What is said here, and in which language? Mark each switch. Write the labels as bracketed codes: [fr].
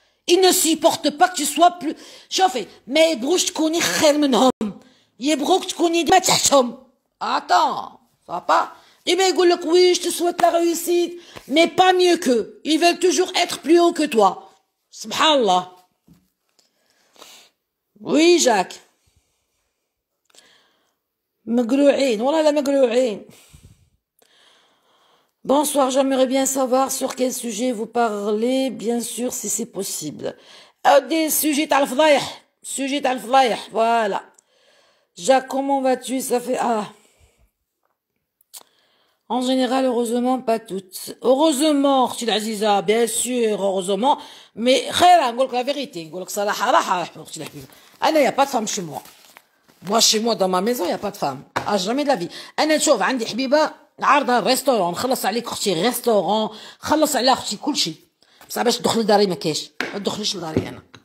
[fr] il ne supporte pas que tu sois plus. [ar] شوفي ما يبغوش تكوني خير منهم يبغوك تكوني ديما تحتهم. [fr] Attends, ça va pas. Et bien, [ar] يقول لك [fr] oui, je te souhaite la réussite, mais pas mieux qu'eux. Ils veulent toujours être plus haut que toi. [ar] Subhanallah. [fr] Oui, Jacques. [ar] مقلوعين والله لا مقلوعين. [fr] Bonsoir, j'aimerais bien savoir sur quel sujet vous parlez, bien sûr, si c'est possible. Des sujets [ar] تاع الفضايح, [fr] sujet تاع الفضايح, voilà. Jacques, comment vas-tu? Ça fait, En général, heureusement, pas toutes. Heureusement, [ar] اختي العزيزة, [fr] bien sûr, heureusement, mais [ar] خير, نقول لك [fr] la vérité, [ar] نقول لك صراحة راحة اختي الحبيبة. أنا [fr] y a pas de femme chez moi. Moi, chez moi, dans ma maison, y a pas de femme. Ah, jamais de la vie. [ar] أنا نشوف عندي حبيبة عارضة ريستورون، نخلص عليك اختي ريستورون، خلص على اختي كل شيء. بصح باش تدخل لداري ما كاينش، ما تدخليش لداري أنا.